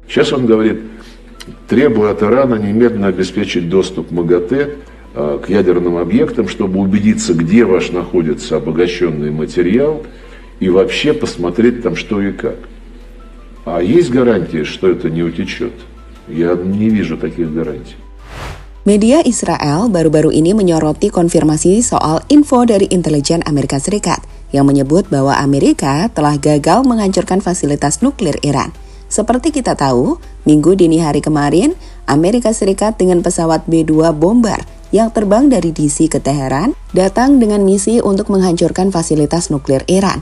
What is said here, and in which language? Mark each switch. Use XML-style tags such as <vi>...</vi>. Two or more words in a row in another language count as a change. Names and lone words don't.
<ru>Сейчас он говорит, требуя от Ирана немедленно обеспечить доступ МАГАТЭ к ядерным объектам, чтобы убедиться, где ваш находится обогащенный материал, и вообще посмотреть там что и как. А есть гарантии, что это не утечет? Я не вижу таких гарантий.</ru> <id>Media Israel baru-baru ini menyoroti konfirmasi soal info dari intelijen Amerika Serikat yang menyebut bahwa Amerika telah gagal menghancurkan fasilitas nuklir Iran. Seperti kita tahu, Minggu dini hari kemarin, Amerika Serikat dengan pesawat B-2 bomber yang terbang dari DC ke Teheran datang dengan misi untuk menghancurkan fasilitas nuklir Iran.</id>